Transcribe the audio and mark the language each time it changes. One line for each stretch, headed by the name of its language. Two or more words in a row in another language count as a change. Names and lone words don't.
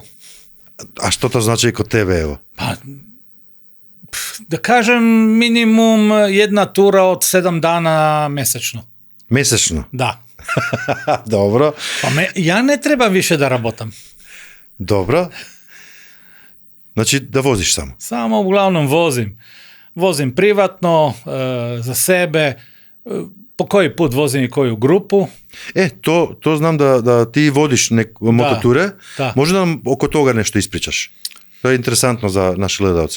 Macedonian: А што тоа значи кod тебе, ево? Па, да кажем, минимум една тура од 7 дана месечно. Месечно? Да. Добро.
Serbian: Па ја не треба више да работам.
Macedonian: Добро.
Serbian: Znači da voziš samo. Samo uglavnom vozim. Vozim privatno, za sebe, po koji put vozim i koju grupu. To znam da ti vodiš mototure. Da. Možda nam oko toga nešto ispričaš? To je interesantno za naše gledalce.